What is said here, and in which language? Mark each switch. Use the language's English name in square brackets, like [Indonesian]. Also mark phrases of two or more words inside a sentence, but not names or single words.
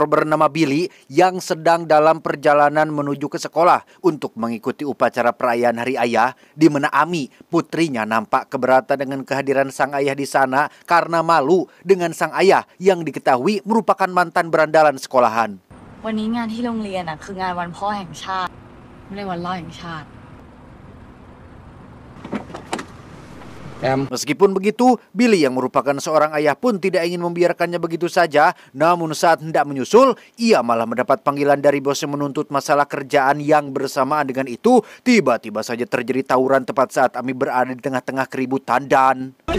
[Indonesian] bernama Billy yang sedang dalam perjalanan menuju ke sekolah untuk mengikuti upacara perayaan Hari Ayah, di mana Ami, putrinya, nampak keberatan dengan kehadiran sang ayah di sana karena malu dengan sang ayah yang diketahui merupakan mantan berandalan sekolahan. [Thai] วันนี้งานที่โรงเรียนคืองานวันพ่อแห่งชาติไม่ใช่วันพ่อแห่งชาติ [Indonesian] Meskipun begitu, Billy yang merupakan seorang ayah pun tidak ingin membiarkannya begitu saja. Namun saat hendak menyusul, ia malah mendapat panggilan dari bosnya menuntut masalah kerjaan yang bersamaan dengan itu. Tiba-tiba saja terjadi tawuran tepat saat Ami berada di tengah-tengah keributan dan...